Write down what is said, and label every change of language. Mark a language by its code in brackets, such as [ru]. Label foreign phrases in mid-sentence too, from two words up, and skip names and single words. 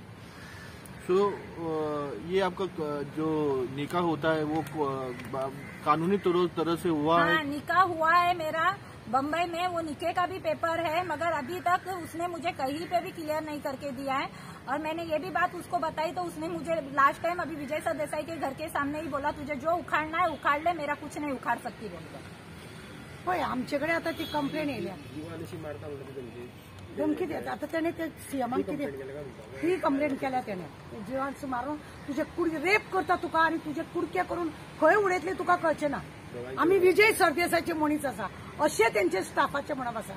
[hi] ये आपका जो निकाह होता है वो कानूनी तरह से हुआ है? हाँ, निकाह हुआ है मेरा बम्बई में। वो निकाह का भी पेपर है मगर अभी तक उसने मुझे कहीं पे भी क्लियर नहीं करके दिया है। और मैंने ये भी बात उसको बताई तो उसने मुझे [en] last time [hi] अभी विजय सर देसाई के घर के सामने ही बोला तुझे जो उखाड़ना है उखाड़ ले, मेरा कुछ नहीं उखाड़ सकती बोलकर। [kok] होय, आमच्याकडे आता ती कंप्लेंट येयल्या, धमकी देत. आता त्याने ते सीएमाक कितें ही कंप्लेंट केल्या त्याने जिवांस मारून तुझे कुडके रेप करता तुका आणि तुझे कुडके करून खंय उडयतले तुका कळचे ना. आम्ही विजय सरदेसाईचे मनीस आसा अशे त्यांचे स्टाफाचे म्हणप आसा.